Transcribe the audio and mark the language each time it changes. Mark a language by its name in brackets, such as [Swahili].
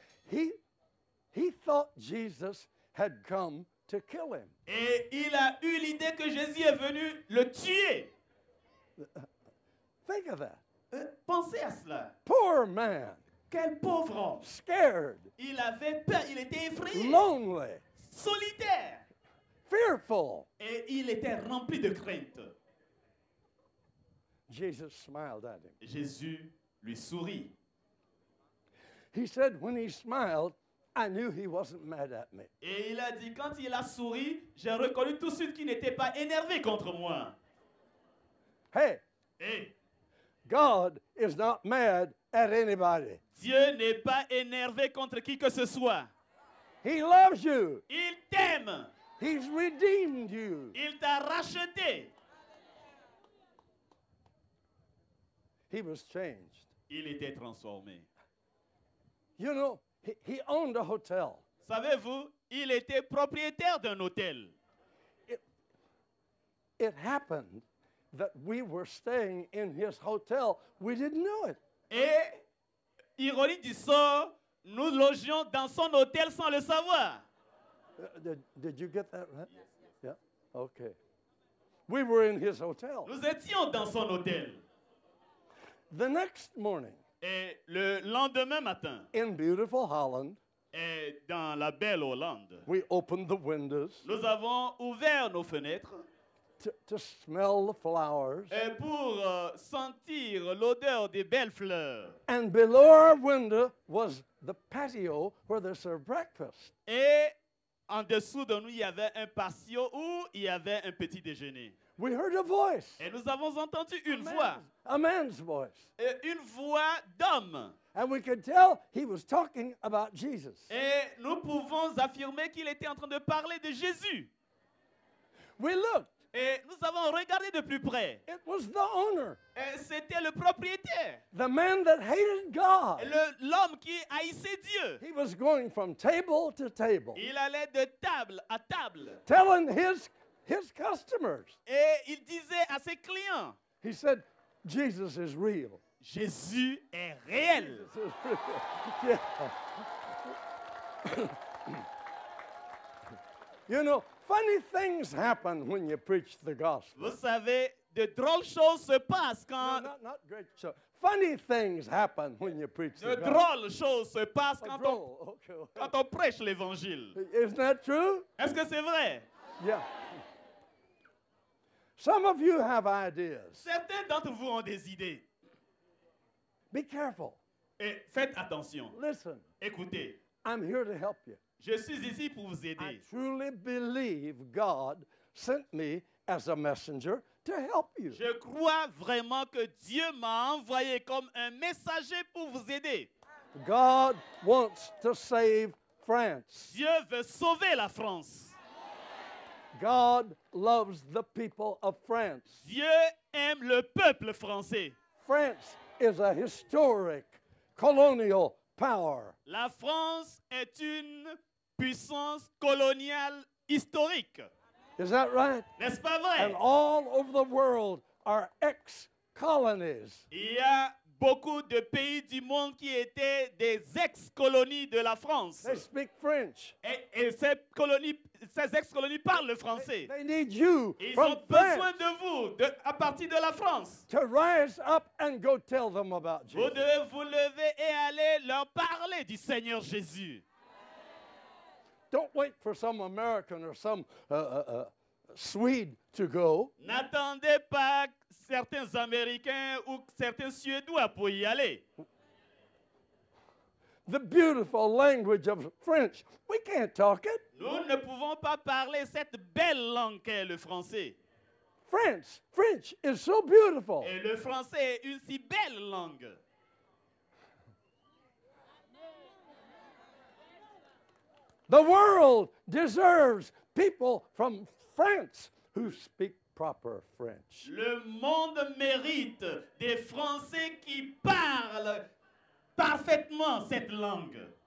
[English] He thought Jesus had come to kill him. [French] Et il a eu l'idée que Jésus est venu le tuer. [English] Think of that. [French] Pensez à cela. [English] Poor man. [French] Quel pauvre homme. [English] scared, [French] Il avait peur, il était effrayé, [English] lonely, [French] solitaire. [English] fearful. [French] Et il était rempli de crainte. [English] Jesus smiled at him. [French] Jésus lui sourit. [English] He said, when he smiled, I knew he wasn't mad at me. [French] Et il a dit, quand il a souri, j'ai reconnu tout de suite qu'il n'était pas énervé contre moi. [English] Hey, [French] Et [English] God is not mad at anybody. [French] Dieu n'est pas énervé contre qui que ce soit. [English] He loves you. [French] Il t'aime. [English] He's redeemed you. [French] Il t'a racheté. [English] He was changed. [French] Il était transformé. [English] You know, he owned a hotel. [French] Savez-vous, il était propriétaire d'un hôtel. [English] It happened that we were staying in his hotel. We didn't know it. [French] Et, ironie du sort, nous logions dans son hôtel sans le savoir. [English] Did you get that right? Yeah. Okay. We were in his hotel. [French] Nous étions dans son hôtel. [English] The next morning, [French] Et le lendemain matin, [English] in beautiful Holland, [French] et dans la belle Hollande, [English] we opened the windows [French] nous avons ouvert nos fenêtres [English] to smell the flowers. [French] et pour sentir l'odeur des belles fleurs. [English] And below our window was the patio where they served breakfast. [French] Et en dessous de nous, il y avait un patio où il y avait un petit déjeuner. [English] We heard a voice, [French] Et nous avons entendu une voix, [English] a man's voice. [French] une voix d'homme. [English] And we could tell he was talking about Jesus. [French] Et nous pouvons affirmer qu'il était en train de parler de Jésus. [English] We looked. [French] Et nous avons regardé de plus près. [English] It was the owner, [French] Et c'était le propriétaire, [English] the man that hated God. [French] l'homme qui haïssait Dieu. [English] He was going from table to table, [French] Il allait de table à table. [English] telling his customers. [French] Et il disait à ses clients, [English] He said, Jesus is real. [French] Jésus est réel. [English] Yeah. You know, funny things happen when you preach the gospel. [French] Vous savez, de drôles choses se passent [English] No, [French] quand... [English] not great show. Funny things happen when you preach [French] De [English] the gospel. [French] drôles choses se passent [English] Oh, [French] quand on, [English] droll. Okay. [French] quand on prêche l'évangile. [English] Isn't that true? [French] Est-ce que c'est vrai? [English] Yeah. Some of you have ideas. [French] Certains d'entre vous ont des idées. [English] Be careful. [French] Et faites attention. [English] Listen, [French] Écoutez, [English] I'm here to help you. [French] je suis ici pour vous [English] I [French] aider. [English] truly believe God sent me as a messenger to help you. [French] Je crois vraiment que Dieu m'a envoyé comme un messager pour vous aider. [English] God wants to save France. [French] Dieu veut sauver la France. [English] God loves the people of France. [French] Dieu aime le peuple français. [English] France is a historic colonial power. [French] La France est une puissance coloniale historique. [English] Is that right? [French] N'est-ce pas [English] And [French] vrai? [English] all over the world are ex-colonies. [French] Il y a beaucoup de pays du monde qui étaient des ex-colonies de la France. [English] They speak French. [French] Et ces ex-colonies parlent le français. [English] They need you [French] Ils [English] from [French] ont besoin [English] France [French] de vous à partir de la France. [English] to rise up and go tell them about [French] Vous [English] Jesus. [French] devez vous lever et aller leur parler du Seigneur Jésus. [English] Don't wait for some American or some Swede to go. [French] N'attendez pas certains Américains ou certains Suédois pour y aller. [English] The beautiful language of French, we can't talk it. [French] Nous ne pouvons pas parler cette belle langue qu'est le français. [English] French is so beautiful. [French] Et le français est une si belle langue. [English] The world deserves people from France who speak proper French. [French] Le monde mérite des Français qui parlent parfaitement cette langue.